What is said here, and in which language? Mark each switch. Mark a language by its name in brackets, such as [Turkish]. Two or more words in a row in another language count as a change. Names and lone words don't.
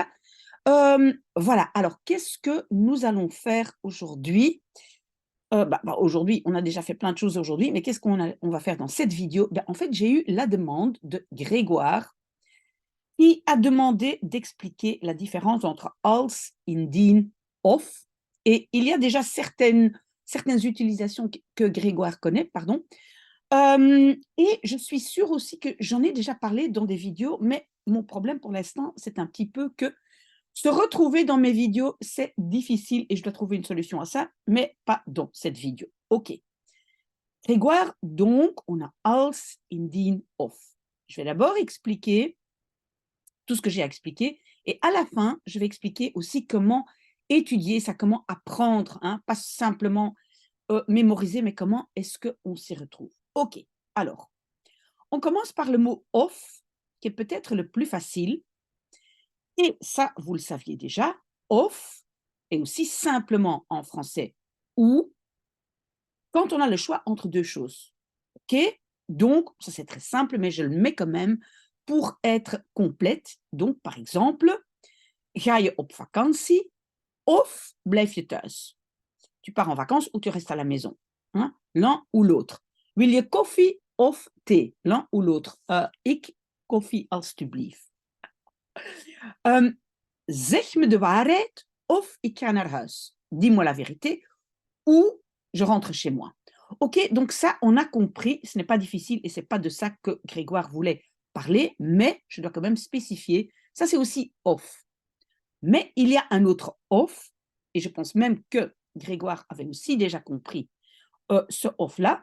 [French] Voilà, alors qu'est-ce que nous allons faire aujourd'hui? Aujourd'hui, on a déjà fait plein de choses aujourd'hui, mais qu'est-ce on va faire dans cette vidéo? En fait, j'ai eu la demande de Grégoire qui a demandé d'expliquer la différence entre [Dutch] als, indien, of. [French] Et il y a déjà certaines utilisations que Grégoire connaît, pardon. Et je suis sûre aussi que j'en ai déjà parlé dans des vidéos, mais mon problème pour l'instant, c'est un petit peu que se retrouver dans mes vidéos, c'est difficile et je dois trouver une solution à ça, mais pas dans cette vidéo. OK. Grégoire, donc, on a [Dutch] als, indien, of. [French] Je vais d'abord expliquer tout ce que j'ai à expliquer. Et à la fin, je vais expliquer aussi comment étudier ça, comment apprendre, hein, pas simplement mémoriser, mais comment est-ce qu'on s'y retrouve. OK, alors, on commence par le mot off, qui est peut-être le plus facile. Et ça, vous le saviez déjà, off est aussi simplement en français ou quand on a le choix entre deux choses. OK? Donc, ça c'est très simple, mais je le mets quand même pour être complète. Donc, par exemple, [Dutch] ga je op vakantie of blijf je thuis? [French] Tu pars en vacances ou tu restes à la maison, hein? L'un ou l'autre. [Dutch] Wil je koffie of thee? [French] L'un ou l'autre. [Dutch] Ik koffie alstublieft. Zeg me de waarheid of ik ga naar huis. [French] Dis-moi la vérité ou je rentre chez moi. OK, donc ça, on a compris, ce n'est pas difficile et c'est pas de ça que Grégoire voulait parler, mais je dois quand même spécifier, ça c'est aussi off. Mais il y a un autre off, et je pense même que Grégoire avait aussi déjà compris ce off-là.